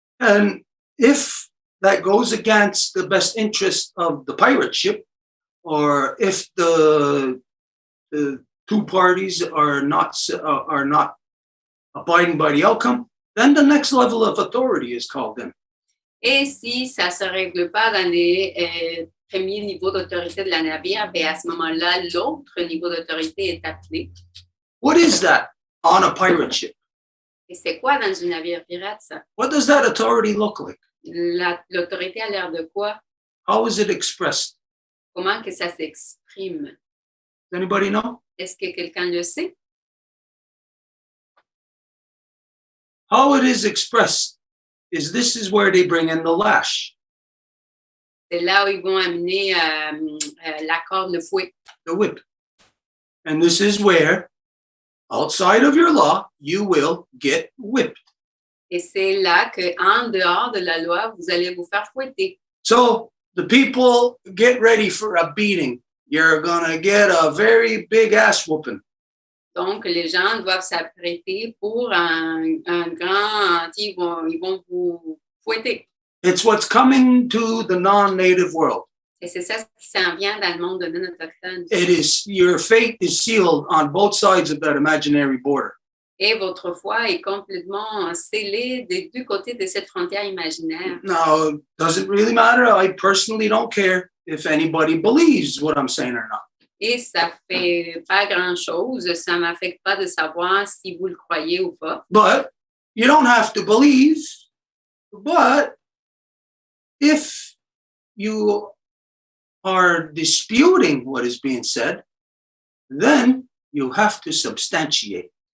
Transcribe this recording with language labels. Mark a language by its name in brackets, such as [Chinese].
[English] And if that goes against the best interest of the pirate ship, or if the two parties are not abiding by the outcome, then the next level of authority is called in. [French] Et si ça ne se règle pas dans les premiers niveaux d'autorité de la navire, ben à ce moment-là, l'autre niveau d'autorité est appelé. [English] What is that on a pirate ship? [French] Et c'est quoi dans un navire pirate, ça? [English] What does that authority look like? [French] L'autorité a l'air de quoi? [English] How is it expressed? [French] Comment que ça s'exprime? [English] Does anybody know? [French] Est-ce que quelqu'un le sait? [English] How it is expressed is this is where they bring in the lash. [French] C'est là où ils vont amener la corde, le fouet. [English] The whip. And this is where, outside of your law, you will get whipped. [French] Et c'est là qu'en dehors de la loi, vous allez vous faire fouetter. [English] So the people get ready for a beating. You're going to get a very big ass whooping. [French] Donc, les gens doivent s'apprêter pour un grand... Ils vont vous fouetter. [English] It's what's coming to the non-native world. [French] Et c'est ça qui s'en vient dans le monde de non-autochtone. [English] It is, your fate is sealed on both sides of that imaginary border. [French] Et votre foi est complètement scellée des deux côtés de cette frontière imaginaire. [English] Now, it doesn't really matter. I personally don't care if anybody believes what I'm saying or not. [French] Et ça fait pas grand-chose. Ça m'affecte pas de savoir si vous le croyez ou pas. [English] But you don't have to believe. But if you are disputing what is being said, then you have to substantiate.